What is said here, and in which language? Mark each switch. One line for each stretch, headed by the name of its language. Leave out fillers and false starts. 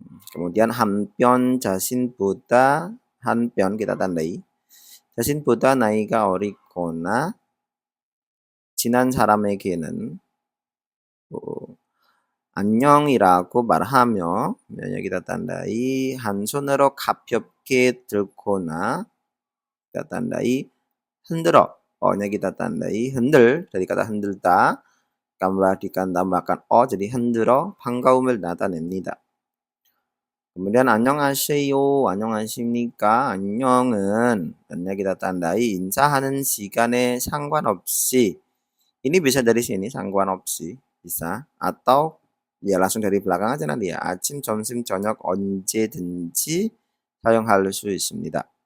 Indonesian: Kemudian
Korean: 한편 자신보다 한편
Indonesian: kita tandai.
Korean: 자신보다 나이가 어리거나 지난 사람에게는 안녕이라고 말하며
Indonesian: kita tandai
Korean: 한 손으로 가볍게 들거나 kita tandai 흔들어
Indonesian: O-nya kita tandai 흔들, dari kata 흔들다, tambahkan O, jadi 흔들어 반가움을 나타냅니다.
Korean: kemudian 안녕하세요, 안녕하십니까, 안녕은,
Indonesian: nya kita tandai
Korean: 인사하는 시간에 상관없이.
Indonesian: Ini bisa dari sini 상관없이, bisa, atau ya langsung dari belakang aja nanti ya.
Korean: 아침, 점심, 저녁 언제든지 사용할 수 있습니다.